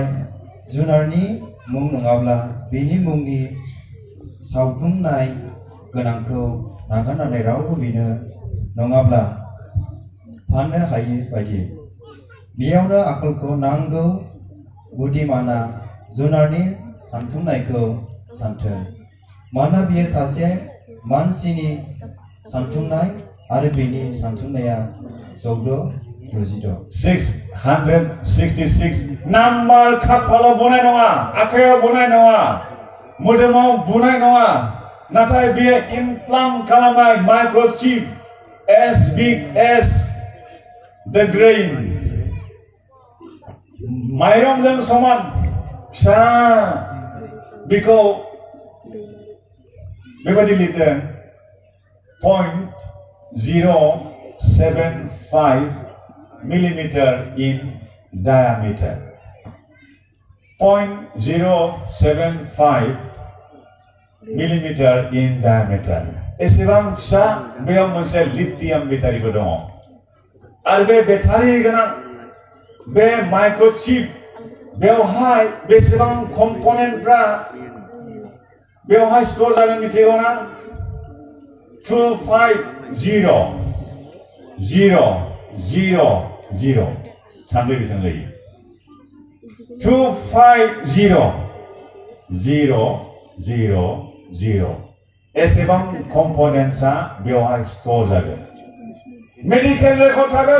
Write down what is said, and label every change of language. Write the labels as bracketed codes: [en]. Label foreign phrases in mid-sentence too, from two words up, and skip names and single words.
[brx] जुनारनि मुं नङाब्ला बिनि मुंनि सावथुमनाय गोनांखौ नागारनानै रावबो बिनो नङाब्ला फाननो हायै बायदि बेयावनो आखलखौ नांगौ बुद्धिमाना जुनारनि सानथुमनायखौ सानथों मानोना बियो सासे मानसिनि सानथुमनाय आरो बिनि सानथुमनाया 666 नाम्बार खाफालाव बुनाय नङा आखायाव बुनाय नङा मोदोमाव बुनाय नङा नाथाय बियो इमप्लान्ट खालामनाय माइक्र'चिप [en] as big as the grain [brx] माइरंजों समान फिसा बेखौ बेबादि लिरदों [en] 0.075 millimeter in diameter 0.075 millimeter in diameter [brx] एसेबां फिसा बेयाव मोनसे [en] lithium battery-bo [brx] दङ आरो बे बेटारि गोनां बे माइक्र'चिप बेवहाय बेसेबां कम्पनेन्टफ्रा बेवहाय स्ट'र जागोन मिथिगौ ना 250,000 सानब्रै बेसेबां जायो 250,000 एसेबां कम्पनेन्ट्सआ बेवहाय स्ट'र जागोन [en] medical record [brx] थागोन